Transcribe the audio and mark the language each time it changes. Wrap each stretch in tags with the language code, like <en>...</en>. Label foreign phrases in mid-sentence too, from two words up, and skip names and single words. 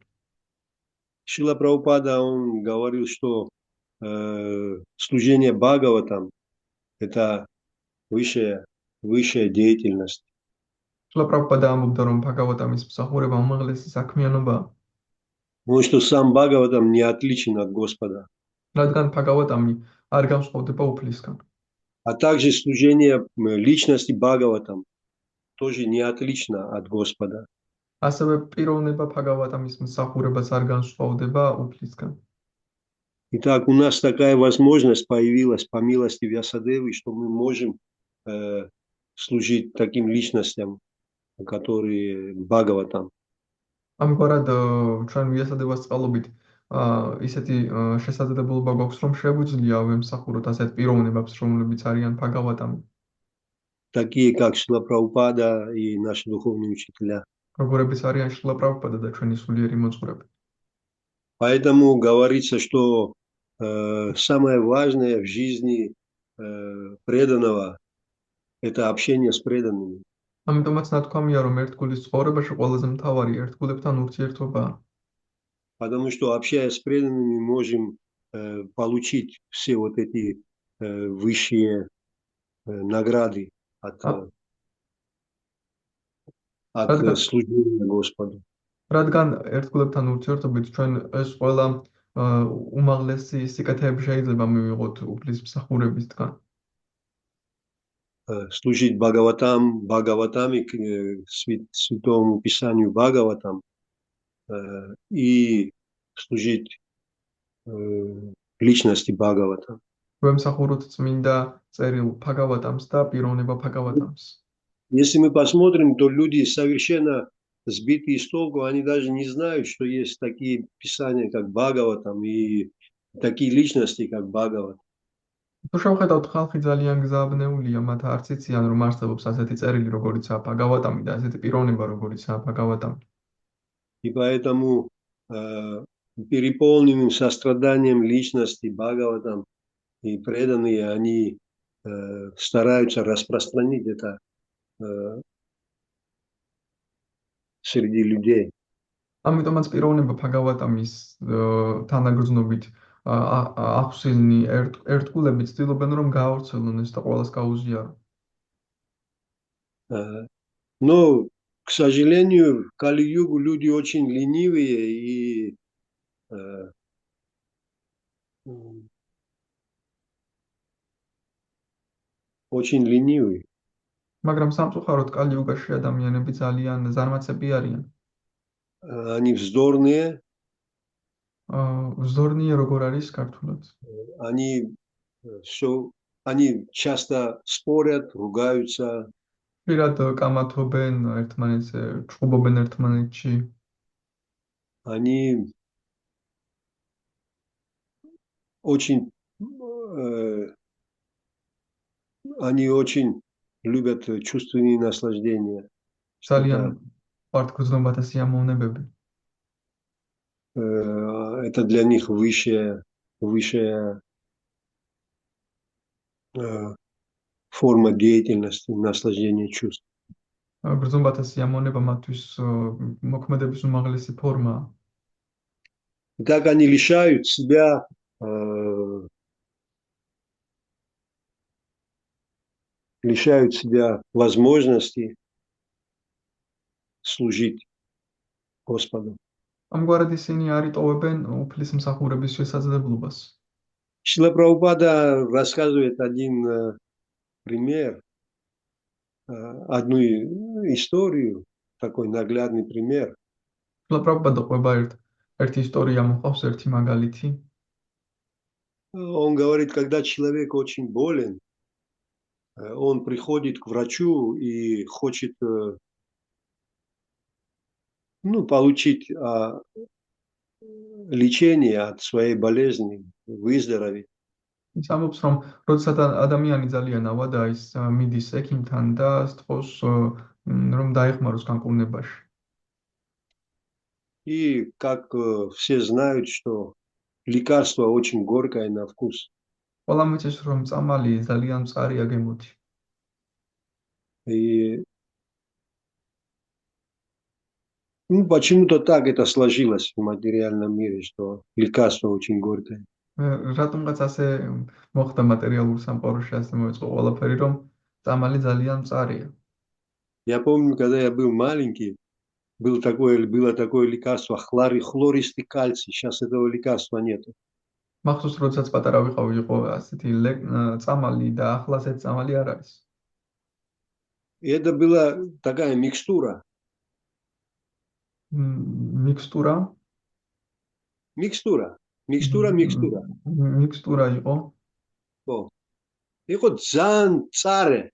<ru>Шрила Прабхупада, он говорил, что служение Бхагаватам это высшая деятельность.</ru> <ka>შრილა პრაბჰუპადა ამბობდა, რომ භაგავატამის მსახურება უმაღლესი საქმიანობაა,</ka> <ru>Потому что сам Бхагаватам не отличен от Господа.</ru> <ka>რადგან භაგავატამი არ განსხვავდება უფლისგან.</ka> <ru>А также служение личности Бхагаватам тоже не отлично от Господа.</ru> <ka>ასევე პიროვნება භაგავატამის მსახურებას არ განსხვავდება უფლისგან.</ka> <ru>Итак, у нас такая возможность появилась по милости Вьясадевы, что мы можем служить таким личностям, которые Бхагаватам.</ru> <ka>ამგვარად ჩვენ ვიასადებას წყალობით ისეთი შესაძლებლობა გვაქვს, რომ შეგვიძლია ვემსახუროთ ასეთ პიროვნებებს, რომლებიც არიან භაგავატამი,</ka> <ru>Такие, как Шрила Прабхупада и наши духовные учителя.</ru> <ka>როგორებიც არიან შრილა პრაბჰუპადა და ჩვენი სულიერი მოძღვრები.</ka> <ru>Поэтому говорится, что самое важное в жизни преданного – это общение с преданными.</ru> <ka>ამიტომაც ნათქვამია, რომ ერთგულის ცხოვრებაში ყველაზე მთავარი ერთგულებთან ურთიერთობაა.</ka> <ru>Потому что, общаясь с преданными, можем получить все вот эти высшие награды от служения Господу.</ru> <ka>რადგან ერთგულებთან ურთიერთობით ჩვენ ეს ყველა უმაღლესი სიკეთეები შეიძლება მივიღოთ უფლის მსახურებისგან.</ka> <ru>Служить Бхагаватами, святому писанию Бхагаватам, и служить личности Бхагавата.</ru> <ka>ვემსახუროთ წმინდა წერილ භაგავატამს და პიროვნება භაგავატამს.</ka> <ru>Если мы посмотрим, то люди совершенно сбитые с толку, они даже не знают, что есть такие писания, как Бхагаватам, и такие личности, как Бхагават.</ru> <ka>თუ შევხედავთ, ხალხი ძალიან გზააბნეულია, მათ არც იციან, რომ არსებობს ასეთი წერილი, როგორიცაა භაგავატამი და ასეთი პიროვნება, როგორიცაა භაგავატამი.</ka> <ru>И поэтому переполненным состраданием личности Бхагаватам и преданные, они стараются распространить это среди людей.</ru> <ka>ამიტომაც პიროვნება භაგავატამის თანაგრძნობით ახსილნი ერთგულები ცდილობენ, რომ გაავრცელონ ეს და ყველას გაუზიარო.</ka> <ru>Но, к сожалению, в Кали-югу люди очень ленивые и очень ленивые.</ru> <ka>მაგრამ სამწუხაროდ კალი-იუგაში ადამიანები ძალიან ზარმაცები არიან.</ka> <ru>Они вздорные.</ru> <ka>ვზდორნია როგორ არის ქართულად?</ka> <ru>Они часто спорят, ругаются.</ru> <ka>პირად კამათობენ ერთმანეთზე, ჩხუბობენ ერთმანეთში.</ka> <ru>Они очень любят чувственные наслаждения.</ru> <ka>ძალიან ვართ გრძნობათა სიამოვნებები.</ka> <ru>Это для них высшая форма деятельности, наслаждения чувств.</ru> <ka>გრძნობათა სიამოვნება მათთვის მოქმედების უმაღლესი ფორმაა.</ka> <ru>Так они лишают себя возможности служить Господу.</ru> <ka>ამგვარად ისინი არ იტოვებენ უფლის მსახურების შესაძლებლობას.</ka> <ru>Шрила Прабхупада рассказывает один пример, одну историю, такой наглядный пример.</ru> <ka>შრილა პრაბჰუპადა ყვება ერთი ისტორია მოყავს, ერთი მაგალითი.</ka> <ru>Он говорит, когда человек очень болен, он приходит к врачу и хочет ну, получить лечение от своей болезни, выздороветь.</ru> <ka>ის ამბობს, რომ როდესაც ადამიანი ძალიან ავადა, ის მიდის ექიმთან და სთხოვს, რომ დაეხმაროს განკურნებაში.</ka> <ru>И как все знают, что лекарство очень горькое на вкус.</ru> <ka>ყველამ იცის, რომ წამალი ძალიან მწარია გემოთი.</ka> <ru>И ну, почему-то так это сложилось в материальном мире, что лекарство очень горькое.</ru> <ka>რატომღაც ასე მოხდა მატერიალურ სამყაროში, ასე მოეწყო ყველაფერი, რომ წამალი ძალიან მწარია.</ka> <ru>Я помню, когда я был маленький, было такое лекарство хлористый кальций. Сейчас этого лекарства нет.</ru> <ka>მახსოვს, როდესაც პატარა ვიყავი, იყო ასეთი წამალი და ახლა ასეთი წამალი არ არის.</ka> <ru>И это была такая микстура. Микстура? Микстура.</ru> <ka>Микстура იყო.</ka> <ru>О. И вот дзан царе.</ru>